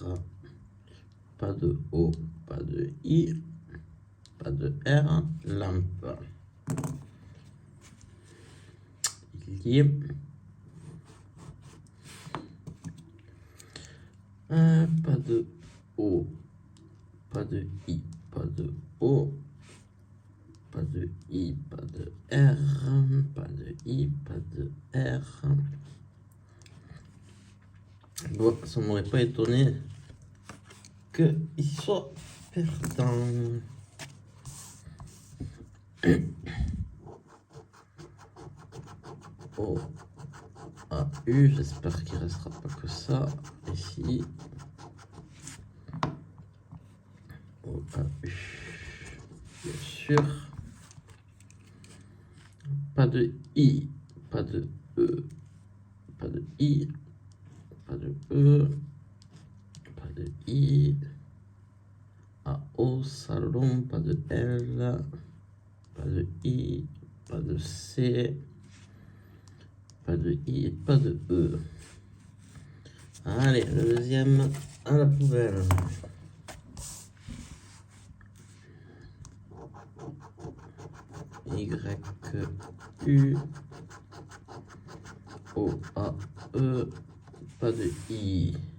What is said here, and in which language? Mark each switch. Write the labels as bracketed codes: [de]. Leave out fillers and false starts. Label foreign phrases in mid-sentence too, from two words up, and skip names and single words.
[fr] Pas de O. Pas de I. Pas de R. Lampe. Il y est. Pas de O. Pas de I. Pas de O. Pas de I. Pas de R. Pas de I. Pas de R. Bon, ça m'aurait pas étonné qu'il soit perdant. O, A, U, j'espère qu'il restera pas que ça. Ici. O, A, U. Bien sûr. Pas de I, pas de E, pas de I, pas de E, pas de I. A, O, salon, pas de L, pas de I, pas de C, pas de I et pas de E. Allez, le deuxième à la poubelle. Y, U, O, A, E, pas de I.